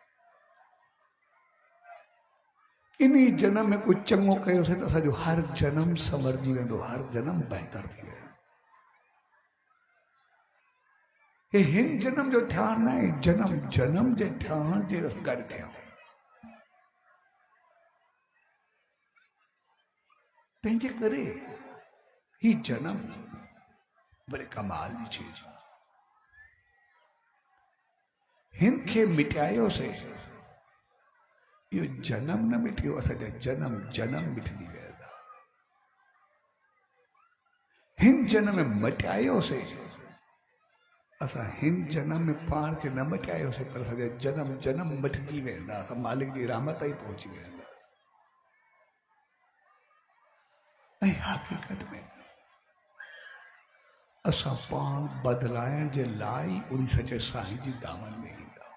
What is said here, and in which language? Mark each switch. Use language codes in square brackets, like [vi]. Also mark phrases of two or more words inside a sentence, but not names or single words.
[sd] इन जनम में कुझु चङो कयोसीं त असांजो हर जनम संवरजी वेंदो हर जनम बहितर थी वेंदो हे हिन जनम जो ठहण न आहे जनम जनम जे ठहण जे गॾु थियूं तंहिंजे करे ही जनम बड़े कमाल जी चीज हिन खे मिटायोसीं इहो जनम न मिटियो असांजा जनम जनम मिटजी वेंदा हिन जनम में मटायोसीं असां हिन जनम में पाण खे न मटायोसीं पर असांजा जनम जनम मिटजी वेंदा असां मालिक जी रहमत ताईं पहुची वेंदा ऐं हक़ीक़त में असां पाण बदिलाइण जे लाइ उन सचे साईं जी दामन में